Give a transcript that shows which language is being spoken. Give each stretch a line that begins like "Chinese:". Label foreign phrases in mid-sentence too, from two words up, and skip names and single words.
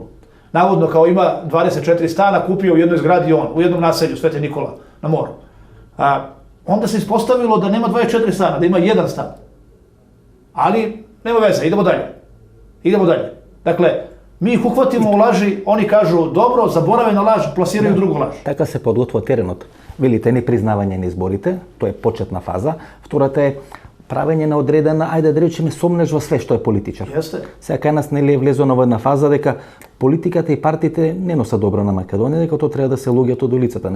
Serbian: Navodno kao ima 24 stana, kupio u jednoj zgradi on, u jednom naselju Sveti Nikola na moru. Onda se ispostavilo da nema 24 stana, da ima jedan stan. Ali nema veze, idemo dalje. Dakle, mi ih uhvatimo u laži, oni kažu dobro, zaborave na laž, plasiraju drugu laž.
Macedonian: Така се подготвува теренот. Велите не признавање на изборите, тоа е почетна фаза. Втората е правење на одредена, ајде да речеме, сомнеж во све што е политичар.
Serbian: Jeste.
Macedonian: Сега кај нас нели е влезено во една фаза дека политиката и партиите не носат добро на Македонија, дека тоа треба да се луѓето од улицата.